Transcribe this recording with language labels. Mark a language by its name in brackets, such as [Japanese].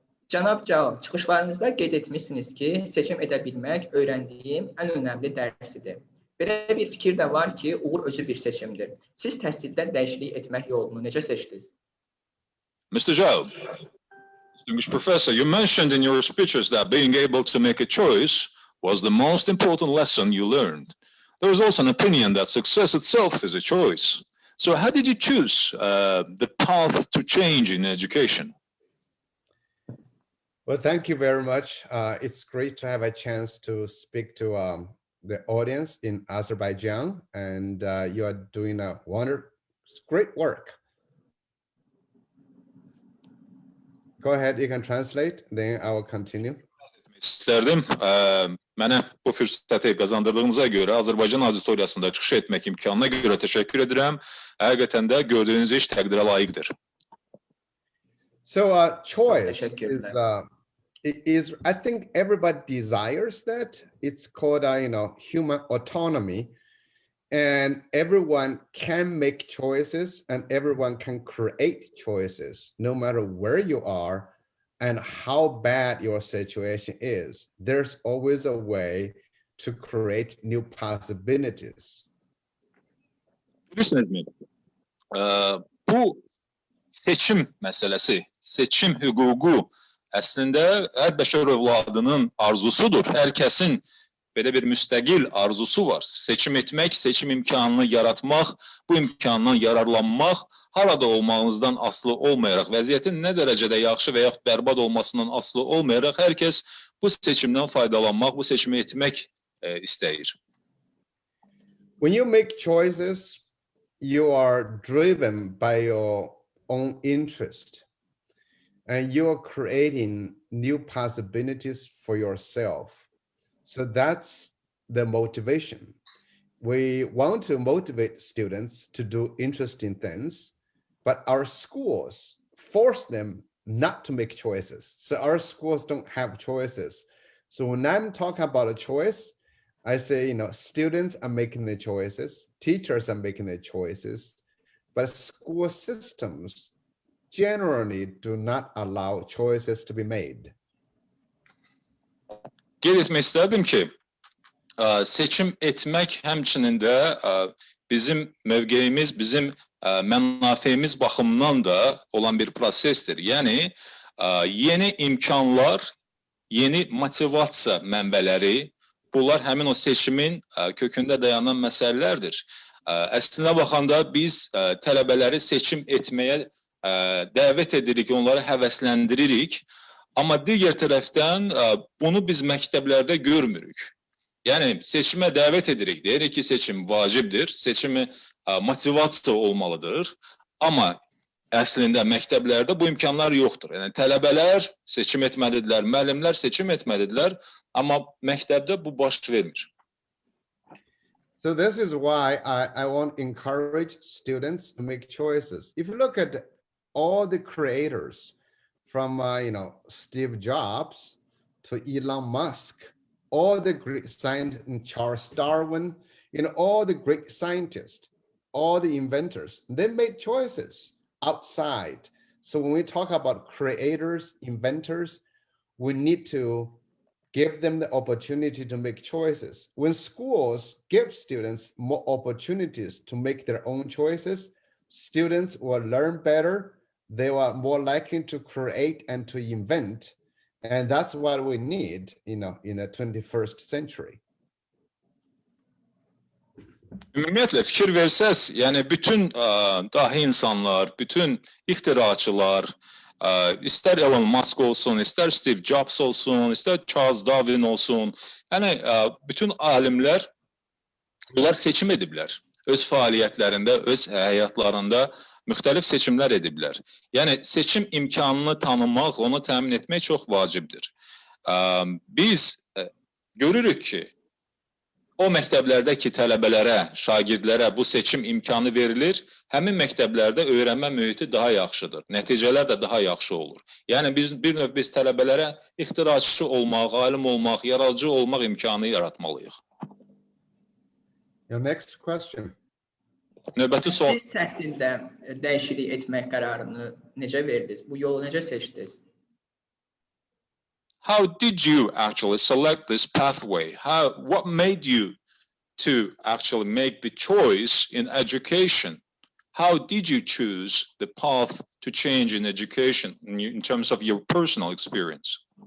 [Azerbaijani] Cənab Jao, çıxışlarınızda qeyd etmişsiniz ki, seçim edə bilmək öyrəndiyim ən önəmli dərsidir. Belə bir fikir də var ki, uğur özü bir seçimdir. Siz təhsildə dəyişiklik etmək yolunu necə seçdiniz? [English] Mr. Jao, distinguished professor, you mentioned in your speeches that being able to make a choice was the most important lesson you learned. There is also an opinion that success itself is a choice. So how did you choose the path to change in education? Well, thank you very much. It's great to have a chance to speak to the audience in Azerbaijan, and you are doing a great work. Go ahead, you can translate, then I will continue. [Azerbaijani] İsterdim. Mənə bu fürsəti qazandırdığınıza görə Azərbaycan auditoriyasında çıxış etmək imkanına görə təşəkkür edirəm. Həqiqətən də gördüyünüz iş təqdirə layiqdir. [English] So choice is it is, I think everybody desires that. It's called, human autonomy, and everyone can make choices and everyone can create choices, no matter where you are and how bad your situation is. There's always a way to create new possibilities. [Azerbaijani] Bilirsiniz mi? Bu seçim meselesi, seçim hüququ əslində hər bəşər övladının arzusudur. Hər kəsin belə bir müstəqil arzusu var. Seçim etmək, seçim imkanını yaratmaq, bu imkandan yararlanmaq, harada olmağınızdan asılı olmayaraq, vəziyyətin nə dərəcədə yaxşı və yaxud bərbad olmasından asılı olmayaraq, hər kəs bu seçimdən faydalanmaq, bu seçimi etmək istəyir. [English] When you make choices, you are driven by your own interest, and you are creating new possibilities for yourself. So that's the motivation. We want to motivate students to do interesting things, but our schools force them not to make choices. So our schools don't have choices. So when I'm talking about a choice, I say, students are making the choices, teachers are making the choices, but school systems generally do not allow choices to be made. [Azerbaijani] Qeyd etmək istədim ki, seçim etmək həmçinin də bizim mövqeyimiz, bizim mənafeyimiz baxımından da olan bir prosesdir. Yəni, yeni imkanlar, yeni motivasiya mənbələri, bunlar həmin o seçimin kökündə dayanan məsələlərdir. Əslində baxanda biz tələbələri seçim etməyə dəvət edirik, onları həvəsləndiririk. Amma digər tərəfdən bunu biz məktəblərdə görmürük. Yəni seçimə dəvət edirik, deyirik ki, seçim vacibdir, seçimi motivasiya olmalıdır. Amma əslində məktəblərdə bu imkanlar yoxdur. Yəni tələbələr seçim etməlidirlər, müəllimlər seçim etməlidirlər, amma məktəbdə bu baş vermir. [English] So this is why I want to encourage students to make choices. If you look at all the creators, from Steve Jobs to Elon Musk, all the great scientists, Charles Darwin, all the great scientists, all the inventors, they made choices outside. So when we talk about creators, inventors, we need to give them the opportunity to make choices. When schools give students more opportunities to make their own choices, students will learn better. They are more likely to create and to invent. And that's what we need, in the 21st century. [Azerbaijani] Ümumiyyətlə fikir versəz, yəni bütün dahi insanlar, bütün ixtiraçılar, istər Elon Musk olsun, istər Steve Jobs olsun, istər Charles Darwin olsun, yəni bütün alimlər, onlar seçim ediblər. Öz fəaliyyətlərində, öz həyatlarında müxtəlif seçimlər ediblər. Yəni seçim imkanını tanımaq, onu təmin etmək çox vacibdir. Biz görürük ki, o məktəblərdəki tələbələrə, şagirdlərə bu seçim imkanı verilir, həmin məktəblərdə öyrənmə mühiti daha yaxşıdır, nəticələr də daha yaxşı olur. Yəni bir növ biz tələbələrə ixtiraçı olmaq, alim olmaq, yaradıcı olmaq imkanı yaratmalıyıq. [English] Your next question. [Azerbaijani] Növbəti sual. Siz təhsildə dəyişiklik etmək qərarını necə verdiniz? Bu yolu necə seçdiniz? [English] How did you actually select this pathway? What made you to actually make the choice in education? How did you choose the path to change in education in terms of your personal experience?